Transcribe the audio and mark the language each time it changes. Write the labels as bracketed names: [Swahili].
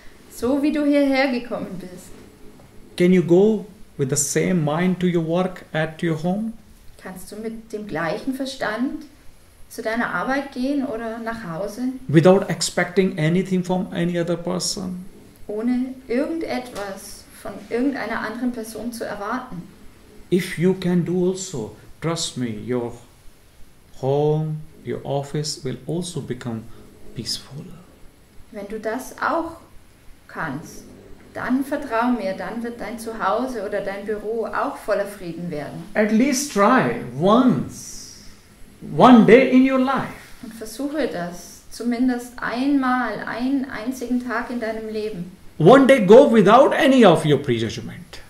[German] So wie du hierher gekommen bist, [English] can you go with the same mind to your work at your home? [German] kannst du mit dem gleichen Verstand zu deiner Arbeit gehen oder nach Hause, [English] Without expecting anything from any other person? [German] ohne irgendetwas von irgendeiner anderen Person zu erwarten. [English] If you can do also, trust me, your home, your office will also become peaceful. [German] Wenn du das auch kannst, dann vertrau mir, dann wird dein Zuhause oder dein Büro auch voller Frieden werden. [English] At least try once, one day in your life. [German] Und versuche das zumindest einmal, einen einzigen Tag in deinem Leben. [English] One day go without any of your prejudgment.